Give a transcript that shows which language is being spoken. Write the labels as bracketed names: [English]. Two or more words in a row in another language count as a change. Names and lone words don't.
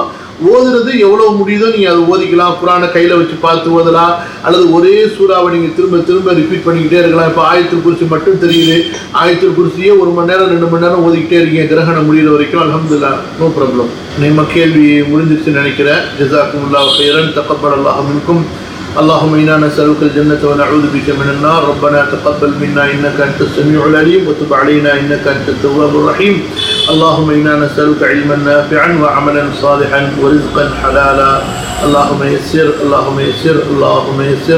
[Tamil] ஓதுறது எவ்வளோ முடியுதோ நீங்கள் அதை ஓதிக்கலாம். குரானை கையில் வச்சு பார்த்து ஓதலாம், அல்லது ஒரே சூறாவை நீங்கள் திரும்ப ரிப்பீட் பண்ணிக்கிட்டே இருக்கலாம். இப்போ [Arabic] آية الكرسي [Tamil] மட்டும் தெரியுது, [Arabic] آية الكرسي [Tamil] 1 மணி நேரம் 2 மணி நேரம் ஓதிக்கிட்டே இருக்கீங்க கிரகணம் முடிகிற வரைக்கும், அல்ஹம்துலில்லாஹ், [English] no problem. [Tamil] நம்ம கேள்வி முடிஞ்சிருச்சுன்னு நினைக்கிறேன். [Arabic] جزاكم الله خيرا، تقبل الله منكم. اللهم إنا نسألك الجنة ونعوذ بك من النار. ربنا تقبل منا إنك أنت السميع العليم وتب علينا إنك أنت التواب الرحيم. اللهم إنا نسألك علما نافعا وعملا صالحا ورزقا حلالا. اللهم يسر.